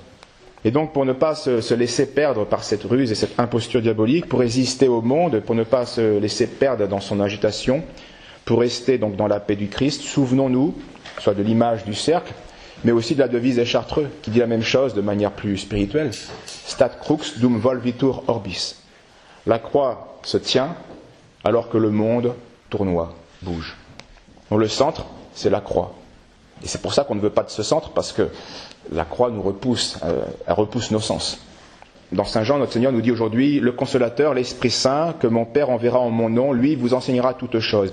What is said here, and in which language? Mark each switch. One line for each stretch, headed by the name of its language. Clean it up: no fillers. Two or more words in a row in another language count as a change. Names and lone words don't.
French: Et donc, pour ne pas se laisser perdre par cette ruse et cette imposture diabolique, pour résister au monde, pour ne pas se laisser perdre dans son agitation, pour rester donc dans la paix du Christ, souvenons-nous, soit de l'image du cercle, mais aussi de la devise des Chartreux, qui dit la même chose de manière plus spirituelle.
Latin: Stat crux dum volvitur orbis.
French: La croix se tient alors que le monde tournoie, bouge. Donc le centre, c'est la croix. Et c'est pour ça qu'on ne veut pas de ce centre, parce que la croix nous repousse, elle repousse nos sens. Dans Saint Jean, notre Seigneur nous dit aujourd'hui, le Consolateur, l'Esprit Saint, que mon Père enverra en mon nom, lui vous enseignera toutes choses.